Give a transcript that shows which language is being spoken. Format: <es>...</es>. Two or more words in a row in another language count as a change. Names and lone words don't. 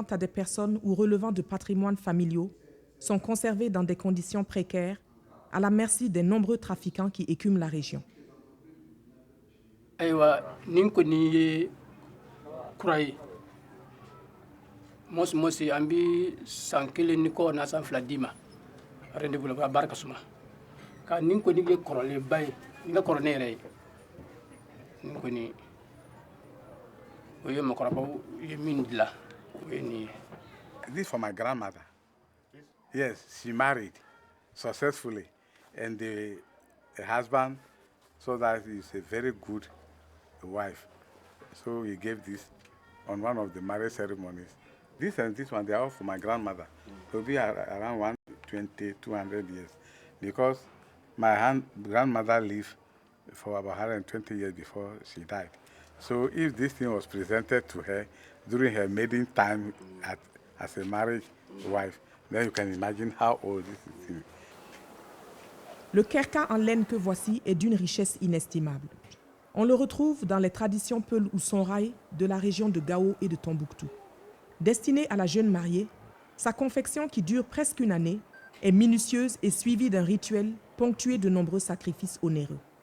<fr>à des personnes ou relevant de patrimoines familiaux sont conservés dans des conditions précaires, à la merci des nombreux trafiquants qui écument la région.</fr> <bm>Aywa nin ko ni ye kura ye mosi an bi san kelen ni ko na san fila di ma rendez-vous la ka baraka suma ka nin ko ni ye kɔrɔlen ba ye ni ka kɔrɔ ne yɛrɛ ye nin ko ni o ye mɔgɔkɔrɔbaw ye min dilan o ye nin ye.</bm> <en>This for my grandmother. Yes, she married successfully, and the husband, so that is a very good wife. So he gave this on one of the marriage ceremonies. This and this one, they are all for my grandmother. They'll be around 120, 200 years. Because my grandmother lived for about 120 years before she died. So if this thing was presented to her during her maiden time as a marriage wife. Then you can imagine how old this is.</en> <fr>Le kerka en laine que voici est d'une richesse inestimable. On le retrouve dans les traditions Peul ou Songhai de la région de Gao et de Tombouctou. Destiné à la jeune mariée, sa confection qui dure presque une année est minutieuse et suivie d'un rituel ponctué de nombreux sacrifices onéreux.</fr>